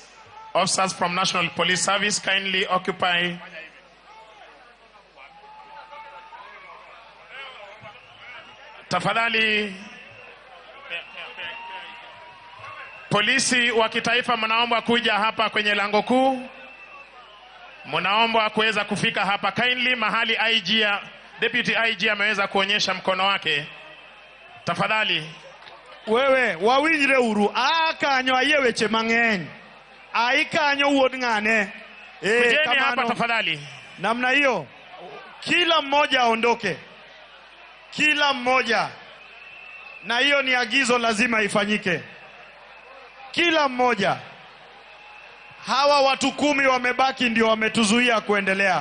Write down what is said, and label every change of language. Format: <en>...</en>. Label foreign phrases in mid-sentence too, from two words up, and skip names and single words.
<en>Officers from National Police Service, kindly occupy.</en> <sw>Tafadhali. Polisi wa kitaifa mnaomba kuja hapa kwenye lango kuu. Mnaomba kuweza kufika hapa kindly mahali Deputy IG ameweza kuonyesha mkono wake. Tafadhali.</sw> <luo>Wewe wawinjire uru akanyo ayeweche mang'eny. Aikanyo wuod ng'ane.</luo> <sw>Kujeni hapa tafadhali. Namna hiyo kila mmoja aondoke. Kila mmoja. Na hiyo ni agizo lazima ifanyike. Kila mmoja. Hawa watu 10 wamebaki ndio wametuzuia kuendelea.</sw>